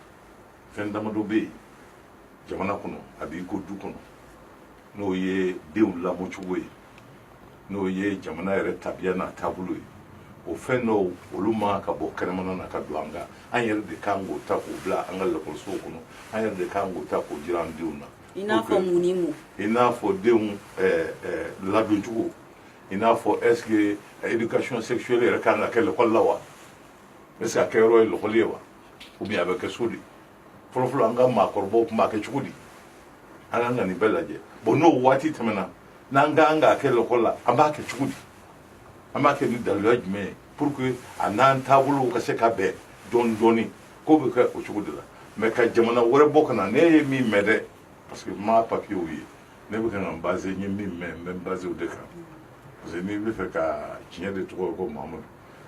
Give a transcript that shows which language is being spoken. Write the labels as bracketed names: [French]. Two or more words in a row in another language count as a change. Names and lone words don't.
[Bambara] yen jamana kɔnɔ a b'i ko du kɔnɔ n'o ye denw lamɔcogo ye n'o ye jamana yɛrɛ tabiya n'a taabolo ye o fɛn dɔw olu ma ka bɔ kɛnɛmana na ka don an kan an yɛrɛ de kan k'o ta k'o bila an ka lakɔlisow kɔnɔ an yɛrɛ de kan k'o ta k'o jira an denw na i n'a fɔ mun ni mun i n'a fɔ denw ladoncogo i n'a fɔ [French] est-ce que éducation sexuelle [Bambara] yɛrɛ kan ka kɛ lakɔli la wa [French] est-ce que [Bambara] a kɛ yɔrɔ ye lakɔli ye wa [French] ou bien [Bambara] a bɛ kɛ so de fɔlɔfɔlɔ an ka maakɔrɔbaw tun b'a kɛ cogo di an kan ka nin bɛɛ lajɛ bon n'o waati tɛmɛna n'an kan ka kɛ lakɔli la an b'a kɛ cogo di an b'a kɛ ni daluya jumɛn ye [French] pour que [Bambara] a n'an taabolow ka se ka bɛn dɔɔni dɔɔni k'o bɛ kɛ o cogo de la mais ka jamana wɛrɛ bɔ ka na ne ye min mɛn dɛ [French] parce que [Bambara] ma papiyew ye ne bɛ kan ka n base n ye min mɛn n bɛ n base o de kan [French] parce que [Bambara] n'i bɛ fɛ ka tiɲɛ de tɔgɔ ye ko mahamadu